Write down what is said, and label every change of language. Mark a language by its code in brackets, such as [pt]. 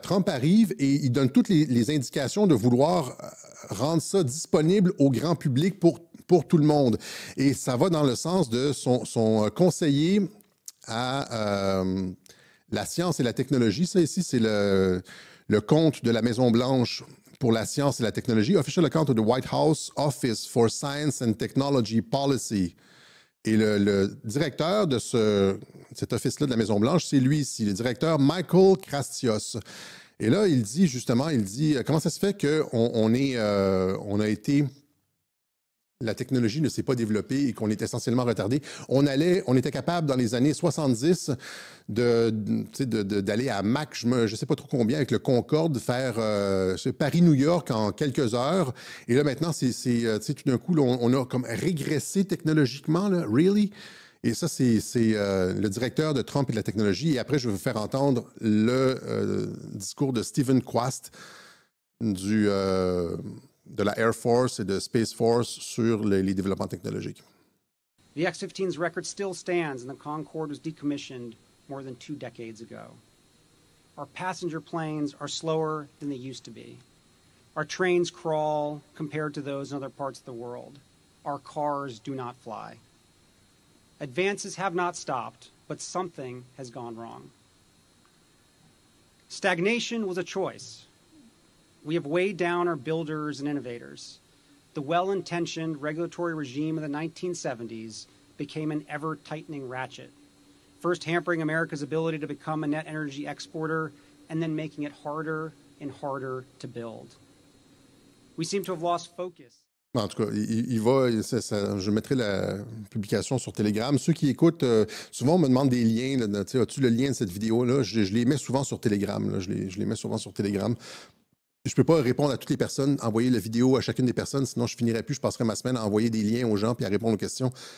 [fr] Trump arrive et il donne toutes les indications de vouloir rendre ça disponible au grand public pour tout le monde. Et ça va dans le sens de son conseiller à la science et la technologie. Ça, ici, c'est le compte de la Maison-Blanche pour la science et la technologie. [en] Official account of the White House Office for Science and Technology Policy. [fr] Et le directeur de cet office-là de la Maison-Blanche, c'est lui ici, le directeur Michael Krastios. Et là, il dit justement, comment ça se fait qu'on a été... La technologie ne s'est pas développée et qu'on est essentiellement retardé. On était capable dans les années 70 d'aller à Mach, je ne sais pas trop combien, avec le Concorde, faire Paris-New York en quelques heures. Et là, maintenant, tout d'un coup, là, on a comme régressé technologiquement, là, really? Et ça, c'est le directeur de Trump et de la technologie. Et après, je vais vous faire entendre le discours de Stephen Quast de la Air Force et de Space Force sur les développements technologiques. [en] The X-15's record still stands and the Concorde was decommissioned more than 2 decades ago. Our passenger planes are slower than they used to be. Our trains crawl compared to those in other parts of the world. Our cars do not fly. Advances have not stopped, but something has gone wrong. Stagnation was a choice. We have weighed down our builders and innovators. The well-intentioned regulatory regime of the 1970s became an ever-tightening ratchet, first hampering America's ability to become a net energy exporter and then making it harder and harder to build. We seem to have lost focus. [fr] En tout cas, je mettrai la publication sur Telegram. Ceux qui écoutent, souvent on me demande des liens. As-tu le lien de cette vidéo-là? Je les mets souvent sur Telegram. Là, je les mets souvent sur Telegram. Je ne peux pas répondre à toutes les personnes, envoyer la vidéo à chacune des personnes, sinon je finirais plus, je passerais ma semaine à envoyer des liens aux gens puis à répondre aux questions.